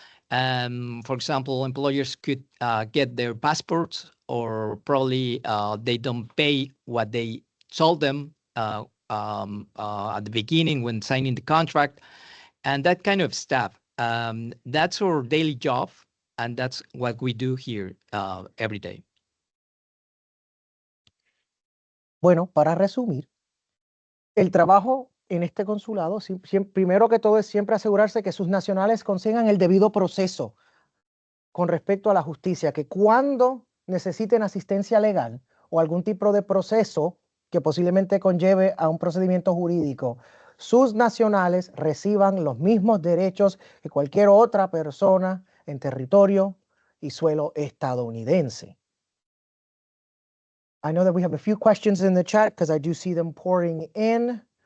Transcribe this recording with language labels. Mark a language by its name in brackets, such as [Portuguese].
[English] For example, employers could get their passports, or probably they don't pay what they told them at the beginning when signing the contract, and that kind of stuff. That's our daily job, and that's what we do here every day. [Spanish] Bueno, para resumir, el trabajo en este consulado, primero que todo, es siempre asegurarse que sus nacionales consigan el debido proceso con respecto a la justicia, que cuando necesiten asistencia legal o algún tipo de proceso que posiblemente conlleve a un procedimiento jurídico, sus nacionales reciban los mismos derechos que cualquier otra persona en territorio y suelo estadounidense. [English] I know that we have a few questions in the chat because I do see them pouring in.